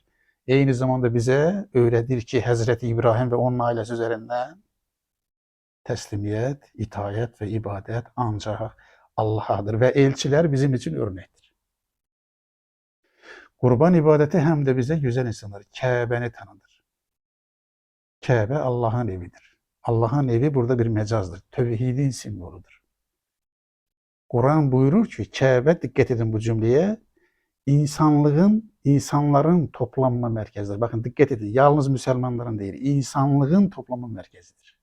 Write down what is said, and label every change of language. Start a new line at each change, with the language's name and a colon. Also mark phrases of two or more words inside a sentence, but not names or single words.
Azerbaijani: Eyni zamanda bizə öyrədir ki, Həzrəti İbrahim və onun ailəsi üzərindən təslimiyyət, itayət və ibadət ancaq Allah'adır və elçilər bizim üçün örnəkdir. Qurban ibadəti həm də bizə gözəl insanlar Kəbəni tanıdır. Kəbə Allah'ın evidir. Allah'ın evi burada bir mecazdır. Tövhidin simvoludur. Kur'an buyurur ki, Kəbə,
Turkish: dikkat edin bu cümleye, insanların toplanma merkezidir. Bakın dikkat edin, yalnız Müslümanların değil, insanlığın toplanma merkezidir.